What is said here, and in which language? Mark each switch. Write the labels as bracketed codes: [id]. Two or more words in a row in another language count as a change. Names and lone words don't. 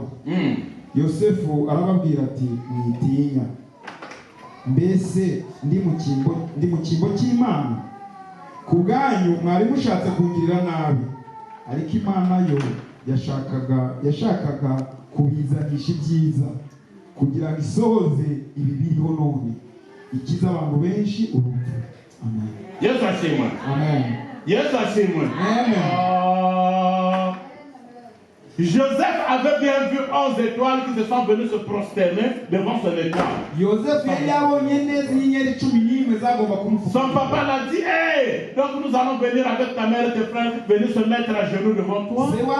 [rw] Yosefu arababwira ati mwitinya, mbese ndi mu cyimbo cy'Imana, ku bwanyu mwari mushatse kungirira nabi, ariko Imana yo yashakaga kubizanisha ibyiza kugira ngo isohoze ibi biriho none, ikiza abantu benshi urupfu. Amen. Yesu ashimwe. Amen. Yesu ashimwe. Amen. [fr] Joseph avait bien vu 11 étoiles qui se sont venues se prosterner devant son étoile. Son papa l'a dit, hey, donc nous allons venir avec ta mère et tes frères, venir se mettre à genoux devant toi.